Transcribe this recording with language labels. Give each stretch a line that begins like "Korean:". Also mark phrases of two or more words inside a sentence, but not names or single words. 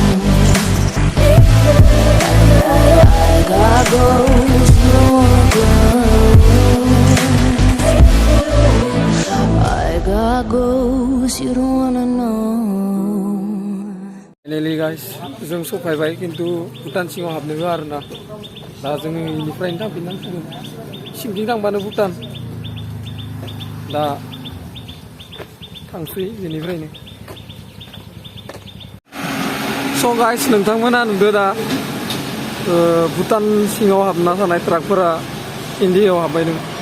English: I got goals you don't wanna grow. I got goals you don't wanna know. Finally guys,
Bodo: जों सफायबाय किन्तु भुटान सिङाव हाबनो होआ आरोना। दा जों इनिफ्रायनो थांफिननांसिगोन। सिंथिं थांबानो भुटान। दा थांसै बेनिफ्रायनो।
English: So guys,
Bodo: नोंथांमोना नुदो दा भुटान सिङाव हाबना थानाय ट्राकफोरा इन्डियायाव हाबबायदों।